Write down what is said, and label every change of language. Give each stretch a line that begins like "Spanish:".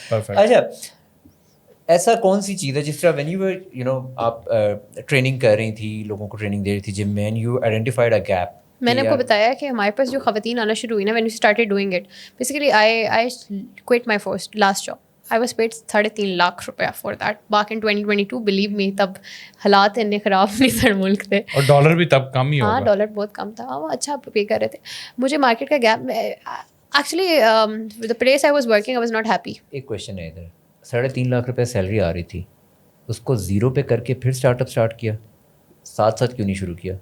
Urdu: Perfect. اچھا, ایسا کون سی چیز ہے جس طرح
English: when you
Urdu: آپ ٹریننگ کر رہی تھی, لوگوں کو ٹریننگ دے رہی تھی جم میں,
English: And you identified a gap?
Urdu: میں نے آپ کو بتایا کہ ہمارے پاس جو خواتین آنا شروع ہوئی نا,
English: When you started doing it, basically I quit my first last job. I was paid 3.5 lakh rupiya for that back in 2022. believe me,
Urdu: تب حالات اتنے خراب نہیں تھے ملک تھے, اور ڈالر بھی تب کم ہی ہوگا. ہاں ڈالر بہت کم تھا, وہ اچھا پے کر رہے تھے. مجھے مارکیٹ کا gap, actually
English: the place I was working I was not happy.
Urdu: ایک کویشچن ہے ادھر, 3.5 لاکھ روپے سیلری آ رہی تھی, اس کو زیرو پہ کر کے پھر اسٹارٹ اپ اسٹارٹ کیا, ساتھ ساتھ کیوں نہیں شروع کیا؟